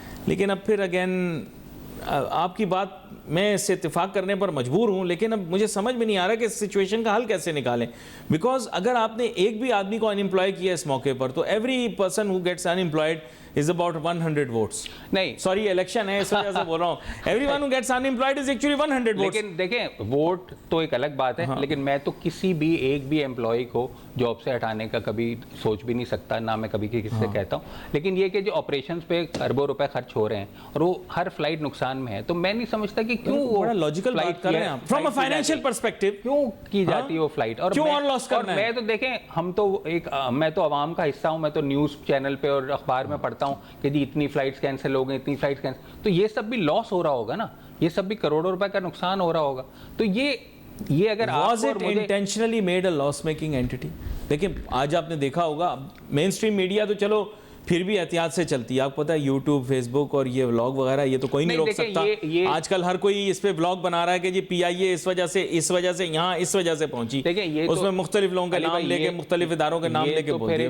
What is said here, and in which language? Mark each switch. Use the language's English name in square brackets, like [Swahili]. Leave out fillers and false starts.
[Hindi] लेकिन अब फिर अगेन आपकी बात मैं इससे इत्तेफाक करने पर मजबूर हूँ, लेकिन अब मुझे समझ में नहीं आ रहा कि इस सिचुएशन का हल कैसे निकालें. बिकॉज अगर आपने एक भी आदमी को अनएम्प्लॉय किया इस मौके पर, तो [English] Every person who gets unemployed is about 100 votes. [Hindi] नहीं, सॉरी इलेक्शन है इस वजह से बोल रहा हूँ. [English] Everyone who gets unemployed is actually 100 votes. [Hindi] लेकिन देखें, वोट तो एक अलग बात है, लेकिन मैं तो किसी भी एक भी एम्प्लॉय को जॉब से हटाने का कभी सोच भी नहीं सकता, ना मैं कभी किसी से कहता हूँ. लेकिन ये कि जो ऑपरेशंस पे अरबों रुपए खर्च हो रहे हैं और वो हर फ्लाइट नुकसान में है, तो मैं नहीं समझता कि क्यों वो बड़ा लॉजिकल बात कर रहे हैं आप. [English] from a financial perspective [Hindi] क्यों की जाती है वो फ्लाइट, और क्यों और लॉस करना है? मैं तो देखें, मैं तो आवाम का हिस्सा हूँ. मैं तो न्यूज़ चैनल पे और अखबार में पढ़ता हूँ कि जी इतनी फ्लाइट्स कैंसिल हो गई, इतनी फ्लाइट्स कैंसिल, तो ये सब भी लॉस हो रहा होगा ना, ये सब भी करोड़ों रुपए का नुकसान हो रहा होगा. तो ये अगर [English] was it intentionally made a loss making entity? [Hindi] देखिए आज आपने देखा होगा मेन स्ट्रीम मीडिया तो चलो फिर भी एहतियात से चलती है. आपको पता है यूट्यूब, फेसबुक और ये व्लॉग वगैरह ये तो कोई नहीं रोक सकता. आजकल हर कोई इस पे व्लॉग बना रहा है कि जी पीआईए इस वजह से यहाँ इस वजह से पहुंची. उसमें मुख्तलिफ लोगों के नाम लेके, मुख्तलिफ इदारों के नाम लेके बोल दिया.